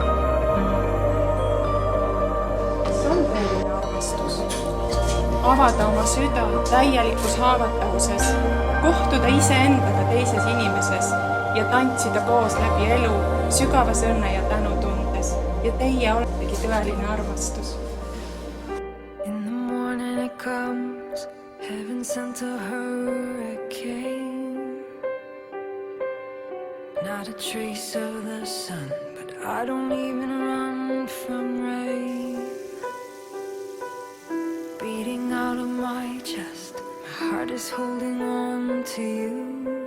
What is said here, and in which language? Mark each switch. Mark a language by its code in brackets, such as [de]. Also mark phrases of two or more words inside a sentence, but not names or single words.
[et] See on tõeline armastus. Avada oma süda täielikus haavatavuses, kohtuda iseendaga teises inimeses ja tantsida koos läbi elu sügavas õnne ja tänutundes. Ja teie oletegi tõeline armastus. [en] In the morning it comes, heaven sent a hurricane. Not a trace of the sun, but I don't even run from rain. Beating out of my chest, my heart is holding on to you.